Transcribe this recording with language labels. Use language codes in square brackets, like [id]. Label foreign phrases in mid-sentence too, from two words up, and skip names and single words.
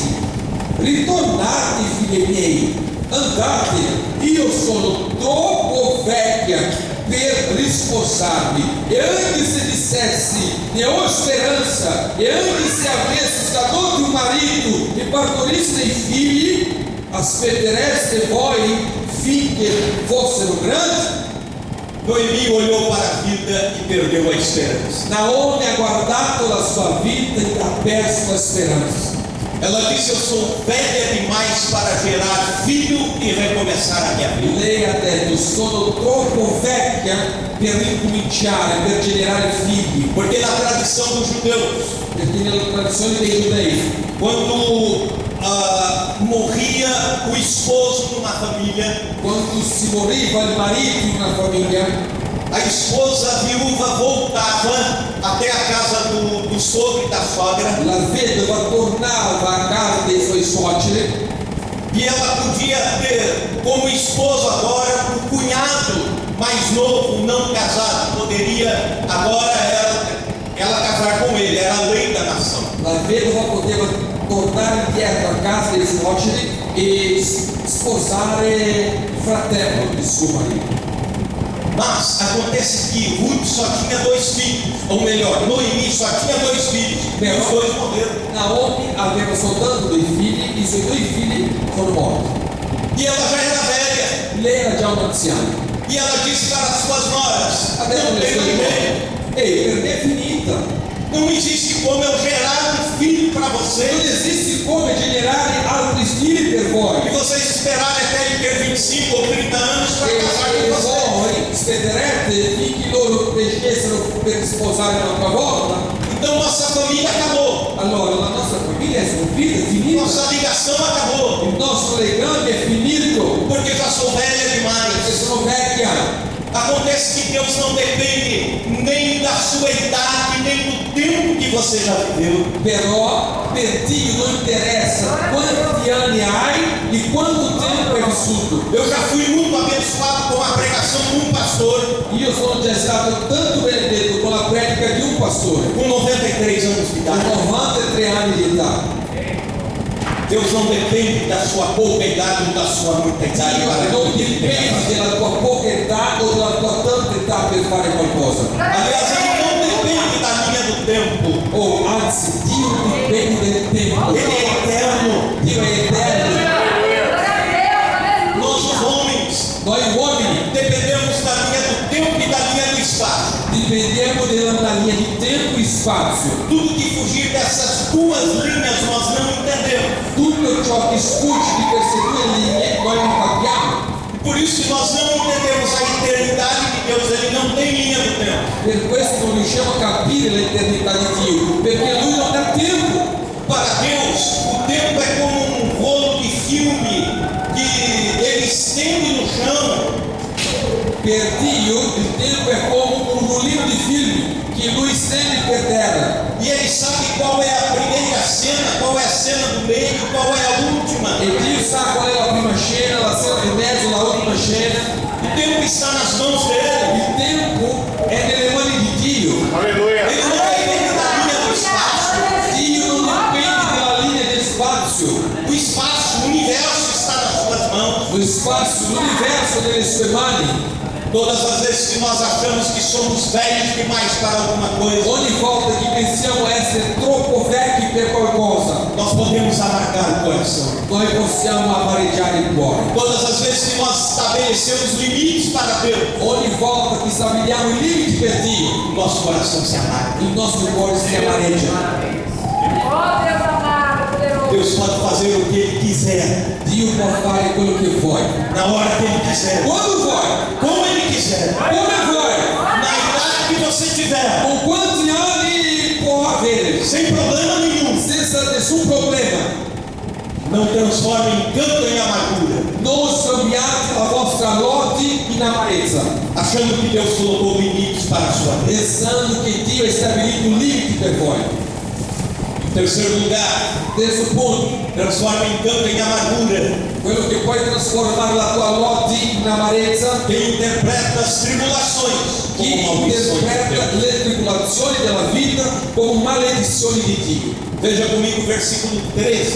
[it] Ritornate, figli miei, andate, io sono troppo vecchia per risposarmi. E anche se dissessi, ne ho speranza, e anche se avessi scaduto un marito e partorisse dei figli, aspettereste voi finché fossero grandi? [pt] Noemi olhou para a vida e perdeu a esperança. [it] Naomi ha guardato la sua vita e ha perso la speranza. [pt] Ela disse: eu sou velha demais para gerar filho e recomeçar a minha vida. [it] Lei ha detto: sono troppo vecchia per ricominciare, per generare figli. [pt] Porque na tradição dos judeus, [it] Perché nella tradizione dei giudei, [pt] quando morria o esposo numa família, [it] quando si moriva il marito in una famiglia, [pt] a esposa viúva voltava até a casa do sogro e da sogra [it] la vedova tornava a casa dei suoi suoceri [pt] E ela podia ter como esposo agora o cunhado mais novo, não casado, poderia agora ela casar com ele, era a lei da nação. [it] La vedova poteva tornare indietro a casa dei suoceri e sposare il fratello di suo marito. [pt] Mas acontece que Ruth só tinha 2 filhos, ou melhor, Noemi só tinha 2 filhos, e os 2 morreram. [it] Naomi aveva soltanto 2 figli, i suoi 2 figli sono morti. [pt] E ela já era velha, [it] Lei era già un'anziana. [pt] e ela disse para as suas noras: [it] Ha detto [pt] não [it] alle [pt] tem [it] sue [pt] ninguém, [it] donne, ehi, per me è finita. [pt] não existe como eu gerar um filho para [it] Non [pt] vocês, [it] esiste come generare altri figli per voi. [pt] e vocês esperarem até ele ter 25 ou 30 anos para casar [it] E [pt] com vocês. [it] voi aspetterete finché loro crescessero per sposare un'altra volta. [pt] Então nossa família acabou, [it] Allora la nostra famiglia è sconfitta, è finita. [pt] nossa ligação acabou, [it] Il nostro legame è finito [pt] porque já sou velha [it] perché [pt] demais. [it] sono vecchia. [pt] Acontece que Deus não depende nem da sua idade, nem do tempo que você já viveu. [it] Però per Dio non interessa quanti anni hai e quanto tempo hai vissuto. [pt] Eu já fui muito abençoado com a pregação de um pastor [it] Io sono già stato tanto benedetto con la predica di un pastore [pt] com 93 anos de [it] con [pt] idade. [it] 93 anni di età. [pt] Deus não depende da sua pouca idade ou da sua muita idade. [it] Dio non dipende della tua poca età o della tua tanta età per fare qualcosa. [pt] Aliás, ele não depende da linha do tempo. [it] O anzi, Dio dipende del tempo. [pt] Ele é eterno. [it] Dio è eterno. [pt] Nós, os homens, [it] Noi uomini [pt] dependemos da linha do tempo e da linha do espaço. [it] dipendiamo dalla linea di tempo e spazio. [pt] Tudo que fugir dessas 2 linhas nós não entendemos. [it] Tutto ciò che sfugge di queste 2 linee noi non capiamo. [pt] Por isso que nós não entendemos a eternidade de Deus. Ele não tem linha do tempo. [it] Per questo non riusciamo a capire l'eternità di Dio, perché Lui non ha tempo. [pt] Para Deus, o tempo é como um rolo de filme que ele estende no chão. [it] Per Dio il tempo è come un rullino di film che Lui stende per terra. [pt] E ele sabe qual é a primeira cena, qual é a cena do meio, qual é a última. [it] E Dio sa qual è la prima scena, la scena di mezzo, la ultima scena. [pt] O tempo está nas mãos dele. [it] Il tempo è nelle mani di Dio. [pt] Ele não depende da linha do espaço. [it] Dio non dipende dalla linea del spazio. [pt] O espaço, o universo está nas suas mãos. [it] Lo spazio, l'universo nelle sue mani. [pt] Todas as vezes que nós achamos que somos velhos demais para alguma coisa, [it] Ogni volta che pensiamo essere troppo vecchi per qualcosa, [pt] nós podemos amargar o coração. [it] noi possiamo amareggiare il cuore. [pt] Todas as vezes que nós estabelecemos limites para Deus, [it] Ogni volta che stabiliamo i limiti per Dio, [pt] o nosso coração se amarga. [it] il nostro cuore si amareggia. [pt] Oh Deus amado, poderoso. Deus pode fazer o que Ele quiser, [it] Dio può fare quello che vuoi, [pt] na hora que Ele quiser, [it] quando vuoi, [pt] como Ele quiser, [it] come vuoi, [pt] na idade que você tiver, [it] con quanti anni può avere, [pt] sem problema nenhum. [it] senza nessun problema. [pt] Não transforme em canto em amargura, [it] Non scambiate la vostra lode in amarezza, [pt] achando que Deus colocou limites para a sua vida. [it] pensando che Dio ha stabilito limiti per voi. [pt] Em terceiro lugar, [it] Terzo punto, [pt] transforme em canto em amargura [it] quello che puoi trasformare la tua lode in amarezza, [pt] quem interpreta as tribulações [it] chi [pt] como maldições de [it] interpreta [pt] Deus. [it] le tribolazioni della vita come maledizioni di Dio. [pt] Veja comigo o versículo 13.